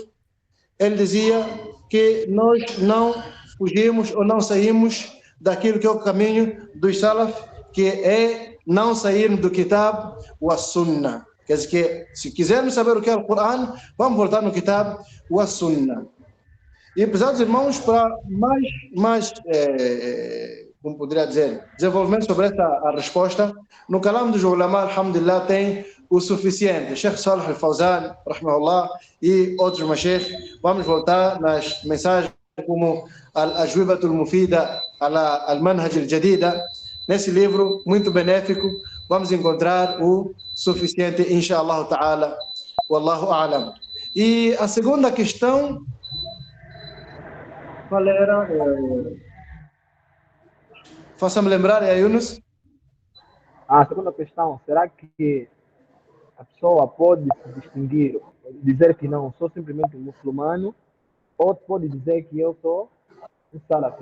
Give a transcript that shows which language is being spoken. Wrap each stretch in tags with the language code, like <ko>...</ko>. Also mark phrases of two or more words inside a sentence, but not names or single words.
<pt>Ele dizia que nós não fugimos ou não saímos daquilo que é o caminho dos salaf, que é não sairmos do kitab ou a sunnah. Quer dizer que, se quisermos saber o que é o Coran, vamos voltar no kitab ou a sunnah. E, pesados irmãos, para mais como poderia dizer, desenvolvimento sobre essa a resposta, no calam dos ulama, alhamdulillah, tem o suficiente. Sheikh Salih Al-Fawzan, rahimahullah, e outros mashayikh. Vamos voltar nas mensagens como Al-Ajwibatul Mufida, Al-Manhaj Al-Jadida. Nesse livro, muito benéfico, vamos encontrar o suficiente,</pt> <ar>إن شاء الله تعالى. والله أعلم.</ar> <pt>E a segunda questão, qual era? Faça-me lembrar, Yunus. A segunda questão, será que a pessoa pode se distinguir, dizer que não, sou simplesmente um muçulmano, ou pode dizer que eu sou um salafi?</pt>